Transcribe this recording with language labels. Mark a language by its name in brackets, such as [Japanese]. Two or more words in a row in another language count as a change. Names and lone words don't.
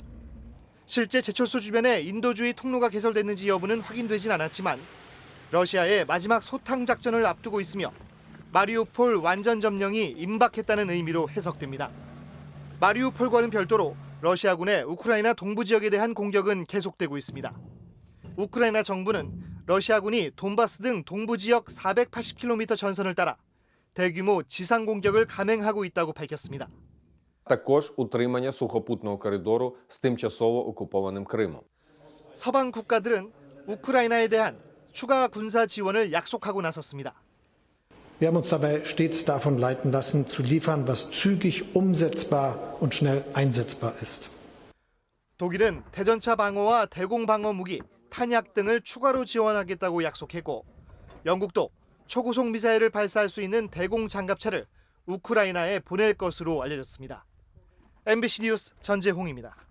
[Korean] 실제 제철소 주변에 인도주의 통로가 개설됐는지 여부는 확인되진 않았지만 러시아의 마지막 소탕 작전을 앞두고 있으며 마리우폴 완전 점령이 임박했다는 의미로 해석됩니다. 마리우폴과는 별도로 러시아군의 우크라이나 동부 지역에 대한 공격은 계속되고 있습니다. 우크라이나 정부는 러시아군이 돈바스 등 동부 지역 480km 전선을 따라 대규모 지상 공격을 감행하고 있다고 밝혔습니다. [Ukrainian] також утримання сухопутного коридору з тимчасово окупованим Кримом. [Korean] 서방 국가들은 우크라이나에 대한 추가 군사 지원을 약속하고 나섰습니다. [German] Wir haben uns dabei stets davon leiten lassen, zu liefern, was zügig umsetzbar und schnell einsetzbar ist. [Korean] 독일은 대전차 방어와 대공 방어 무기, 탄약 등을 추가로 지원하겠다고 약속했고 영국도 초고속 미사일을 발사할 수 있는 대공 장갑차를 우크라이나에 보낼 것으로 알려졌습니다. MBC 뉴스 전재홍입니다.